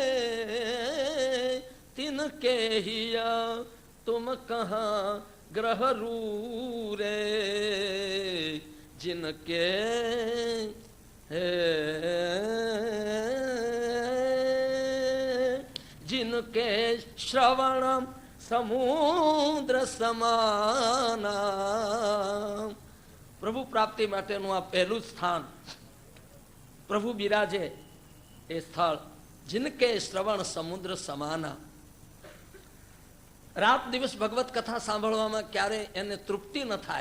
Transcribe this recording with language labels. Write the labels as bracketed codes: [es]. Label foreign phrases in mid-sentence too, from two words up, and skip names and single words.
[awa] तिनके हिया तुम कहाँ ग्रह रूरे, जिनके जिनके श्रवण समुद्र समाना. [gu] પ્રભુ પ્રાપ્તિ માટેનું આ પહેલું સ્થાન, પ્રભુ બિરાજે એ સ્થળ, [awa] जिनके श्रवण समुद्र समाना. [gu] રાત દિવસ ભગવત કથા સાંભળવામાં ક્યારે એને તૃપ્તિ ન થાય.